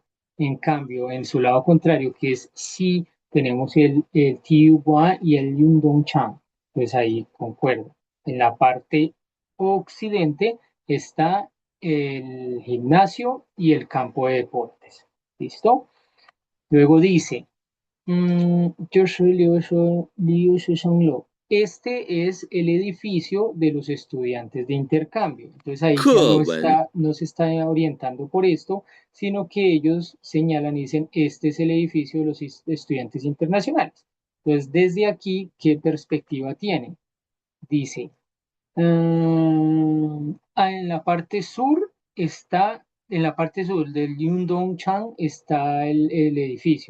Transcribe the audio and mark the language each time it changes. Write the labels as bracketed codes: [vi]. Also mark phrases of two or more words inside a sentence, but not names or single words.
[es] En cambio, en su lado contrario, que es Xi, tenemos el Tiuguan y el Yundongchang. Pues ahí concuerdo. En la parte occidente está el gimnasio y el campo de deportes. ¿Listo? Luego dice, [zh] 就是留学生楼. [es] Este es el edificio de los estudiantes de intercambio. Entonces ahí ya [zh] 课文 [es] no se está orientando por esto, sino que ellos señalan y dicen, este es el edificio de los estudiantes internacionales. Entonces, desde aquí, ¿qué perspectiva tienen? Dice, en la parte sur en la parte sur del Yundongchang está el edificio.